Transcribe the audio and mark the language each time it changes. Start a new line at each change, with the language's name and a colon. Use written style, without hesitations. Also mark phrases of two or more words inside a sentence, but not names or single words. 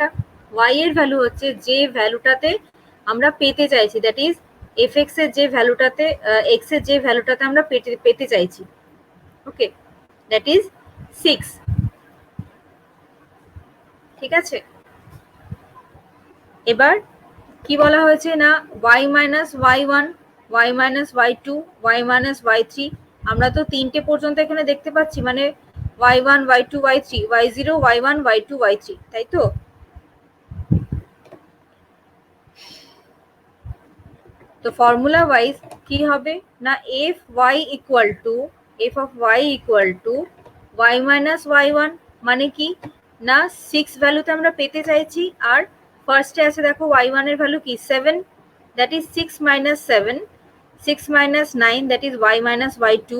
Bangla: ওয়াই এর ভ্যালু হচ্ছে যে ভ্যালুটাতে আমরা পেতে চাইছি,
English: that is
Bangla: এফ এক্স এর যে ভ্যালুটাতে, এক্স এর যে ভ্যালুটাতে আমরা পেতে চাইছি। ওকে,
English: that is
Bangla: 6, ঠিক আছে? এবার কি বলা হয়েছে না y মাইনাস y1, y মাইনাস y2, y মাইনাস y3। আমরা তো তিনটে পর্যন্ত এখানে দেখতে পাচ্ছি, মানে y1 y2 y3, y0 y1 y2 y3, তাই তো? তো
English: formula wise
Bangla: কি হবে না
English: f y equal to f of y equal to y minus y one,
Bangla: মানে কি না 6 ভ্যালুতে আমরা পেতে চাইছি, আর ফার্স্টে আছে দেখো ওয়াই ওয়ানের ভ্যালু কি 7,
English: that is
Bangla: 6 মাইনাস 7, 6 মাইনাস 9,
English: that is y minus y two.